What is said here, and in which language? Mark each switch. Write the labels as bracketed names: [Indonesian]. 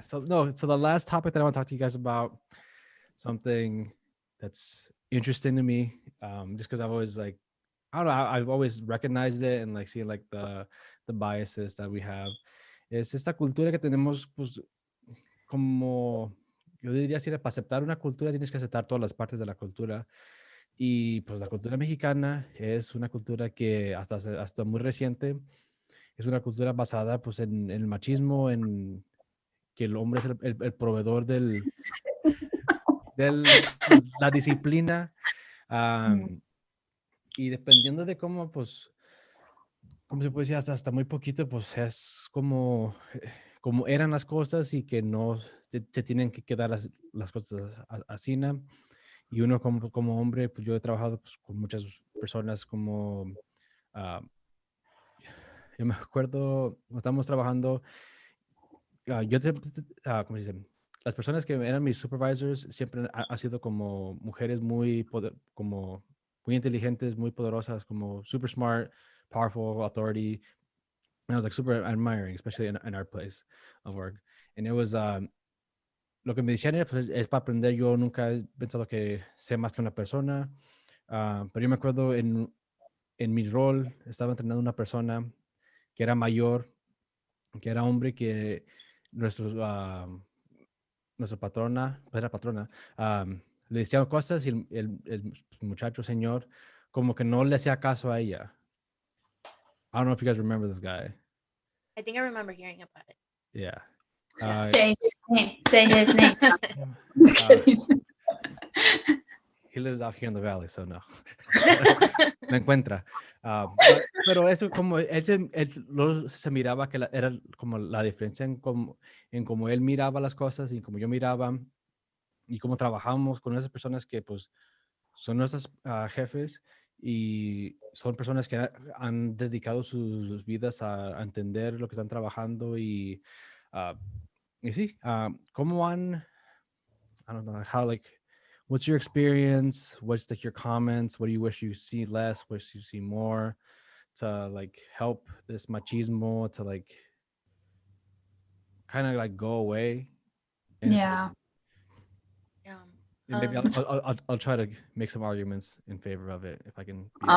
[English] So the last topic that I want to talk to you guys about, something that's interesting to me, just because I've always I don't know, I've always recognized it and like seeing like the biases that we have. [Spanish] Es esta cultura que tenemos, pues, como yo diría, si para aceptar una cultura tienes que aceptar todas las partes de la cultura. Y pues la cultura mexicana es una cultura que hasta muy reciente es una cultura basada pues en el machismo, en que el hombre es el proveedor pues, la disciplina. Y dependiendo de cómo, pues, como se puede decir, hasta muy poquito, pues es como eran las cosas y que no se tienen que quedar las cosas así, ¿no? Y uno como hombre, pues yo he trabajado pues, con muchas personas como, yo me acuerdo, cuando estábamos trabajando, ¿cómo se dice? Las personas que eran mis supervisors siempre han sido como mujeres como muy inteligentes, muy poderosas, como [English] super smart, powerful, authority. And I was like super admiring, especially in our place of work. And it was, [Spanish] lo que me decían era, pues, es para aprender. Yo nunca he pensado que sé más que una persona. Pero yo me acuerdo en mi rol, estaba entrenando a una persona que era mayor, que era hombre, que nuestra patrona, pues era patrona, le decía cosas y el muchacho, señor, como que no le hacía caso a ella. [English] I don't know if you guys remember this guy. I think I remember hearing about it. Yeah. Say his name. Say his name. He lives out here in the valley, so no. [Spanish] Me encuentra. Pero eso como se miraba que era como la diferencia en cómo él miraba las cosas y como yo miraba y cómo trabajamos con esas personas que pues son nuestros jefes y son personas que han dedicado sus vidas a entender lo que están trabajando y sí, cómo han, [English] I don't know, how like, what's your experience? What's like your comments? What do you wish you see less? Wish you see more to like help this machismo to like kind of like go away? And yeah. And maybe I'll try to make some arguments in favor of it if I can.